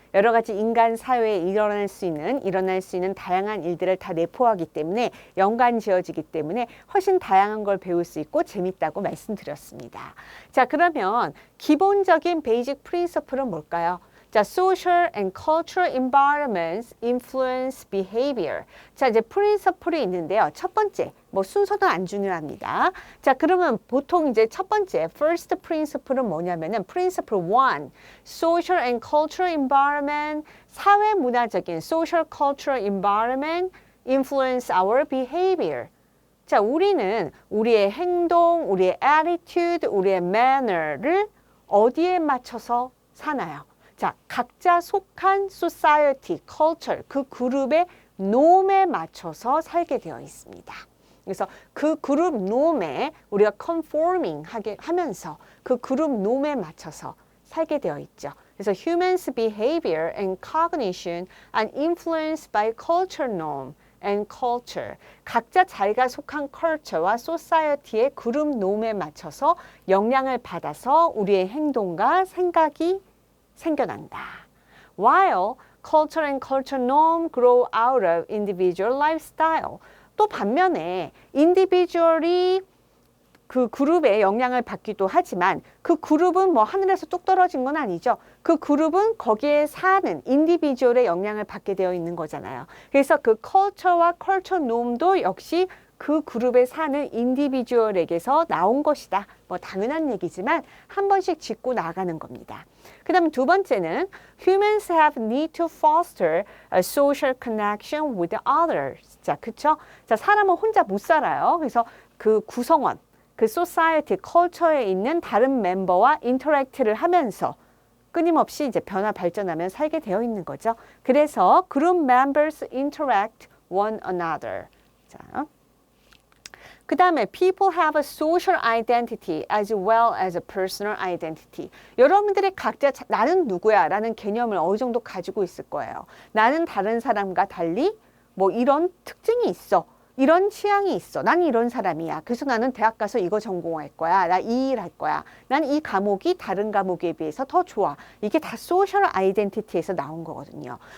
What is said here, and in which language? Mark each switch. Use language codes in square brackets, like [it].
[ko] 여러 가지 인간 사회에 일어날 수 있는 다양한 일들을 다 내포하기 때문에 연관 지어지기 때문에 훨씬 다양한 걸 배울 수 있고 재밌다고 말씀드렸습니다. 자, 그러면 기본적인 베이직 프린서플은 뭘까요? [en] 자, social and cultural environments influence behavior. [ko] 자, 이제 프린서플이 있는데요. 첫 번째, 뭐 순서도 안 중요합니다. 자, 그러면 보통 이제 첫 번째, [en] first principle은 [ko] 뭐냐면은 [en] principle 1, social and cultural environment, [ko] 사회 문화적인 [en] social cultural environment influence our behavior. [ko] 자, 우리는 우리의 행동, 우리의 attitude, 우리의 manner를 어디에 맞춰서 사나요? 자, 각자 속한 society, culture, 그 그룹의 놈에 맞춰서 살게 되어 있습니다. 그래서 그 그룹 놈에 우리가 conforming 하면서 그 그룹 놈에 맞춰서 살게 되어 있죠. [en] 그래서 humans' behavior and cognition are influenced by culture norm and culture. [ko] 각자 자기가 속한 culture와 society의 그룹 놈에 맞춰서 영향을 받아서 우리의 행동과 생각이 생겨난다. [en] While culture and culture norm grow out of individual lifestyle. [ko] 또 반면에 individual이 그 그룹에 영향을 받기도 하지만 그 그룹은 뭐 하늘에서 뚝 떨어진 건 아니죠. 그 그룹은 거기에 사는 인디비주얼의 영향을 받게 되어 있는 거잖아요. 그래서 그 culture와 culture norm도 역시 그 그룹에 사는 인디비주얼에게서 나온 것이다. 뭐 당연한 얘기지만 한 번씩 짚고 나가는 겁니다. 그 다음 두 번째는 [en] humans have need to foster a social connection with others. [ko] 자, 그쵸? 자, 사람은 혼자 못 살아요. 그래서 그 구성원, 그 society, culture에 있는 다른 멤버와 인터랙트를 하면서 끊임없이 이제 변화 발전하면 살게 되어 있는 거죠. [en] 그래서 group members interact one another. [ko] 자, 그 다음에 [en] people have a social identity as well as a personal identity. [ko] 여러분들이 각자 나는 누구야 라는 개념을 어느 정도 가지고 있을 거예요. 나는 다른 사람과 달리 뭐 이런 특징이 있어. 이런 취향이 있어. 난 이런 사람이야. 그래서 나는 대학 가서 이거 전공할 거야. 나 이 일 할 거야. 난 이 과목이 다른 과목에 비해서 더 좋아. 이게 다 소셜 아이덴티티에서 나온 거거든요.